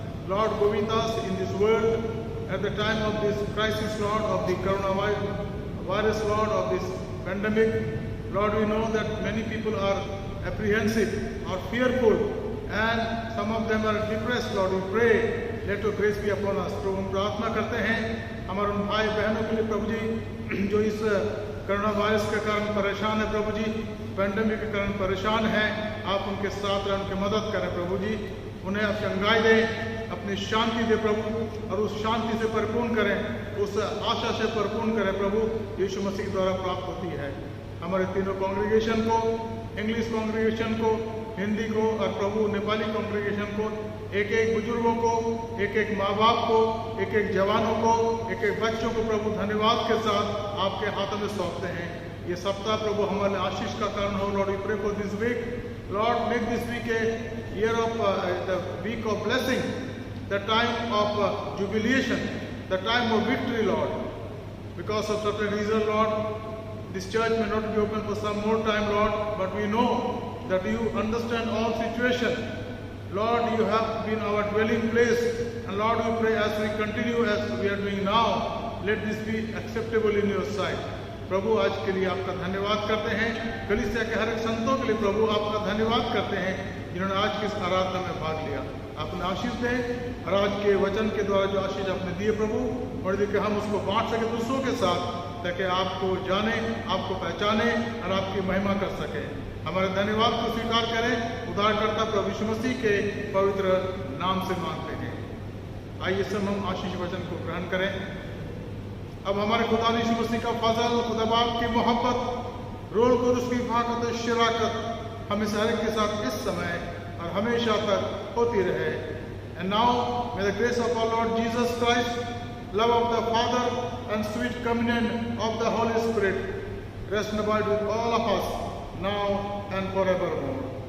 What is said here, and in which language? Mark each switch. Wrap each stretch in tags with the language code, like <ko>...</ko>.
<en>Lord, go with us in this world at the time of this crisis, Lord, of the coronavirus, Lord, of this pandemic. Lord, we know that many people are apprehensive or fearful and some of them are depressed. Lord, we pray, let your grace be upon us.</en> <hi>प्रभु हम प्रार्थना करते हैं हमारे उन भाई बहनों के लिए प्रभु जी जो इस कोरोना वायरस के कारण परेशान है प्रभु जी, पैंडेमिक के कारण परेशान हैं. आप उनके साथ रहें, उनकी मदद करें प्रभु जी. उन्हें आप चंगाई दें, अपनी शांति दे प्रभु और उस शांति से परिपूर्ण करें, उस आशा से परिपूर्ण करें प्रभु यीशु मसीह द्वारा प्राप्त होती है. हमारे तीनों कांग्रीगेशन को, इंग्लिश कांग्रीगेशन को, हिंदी को और प्रभु नेपाली कांग्रीगेशन को, एक एक बुजुर्गों को, एक एक माँ बाप को, एक एक जवानों को, एक एक बच्चों को प्रभु धन्यवाद के साथ आपके हाथों में सौंपते हैं. ये सप्ताह प्रभु हमारे आशीष का कारण हो.</hi> <en>Lord, we pray for this week. Lord, make this week a year of the week of blessing, the time of jubilation, the time of victory, Lord. Because of certain reason, Lord, this church may not be open for some more time, Lord, but we know that you understand all situations. Lord, you have been our dwelling place, and Lord, we pray as we continue as we are doing now, let this be acceptable in your sight.</en> <hi>प्रभु आज के लिए आपका धन्यवाद करते हैं। कलीसिया के हर एक संतों के लिए प्रभु आपका धन्यवाद करते हैं जिन्होंने आज की इस आराधना में भाग लिया। आपने आशीष दें और आज के वचन के द्वारा जो आशीष आपने दिए प्रभु, और कि हम उसको बांट सके दूसरों के साथ, ताकि आपको जाने, आपको पहचाने और आपकी महिमा कर सके। हमारे धन्यवाद को स्वीकार करें। उद्धारकर्ता प्रभु यीशु मसीह के पवित्र नाम से मांगते हैं। आइए सब हम आशीष वचन को ग्रहण करें। अब हमारे खुदा यीशु मसीह का फजल, खुदा बाप की मोहब्बत, रोल कुदस की फाकत शराकत हमें हर एक के साथ इस समय और हमेशा तक होती रहे।</hi> <en>And now may the grace of our Lord Jesus Christ, love of the Father and sweet communion of the Holy Spirit rest and abide with all of us now and forevermore.</en>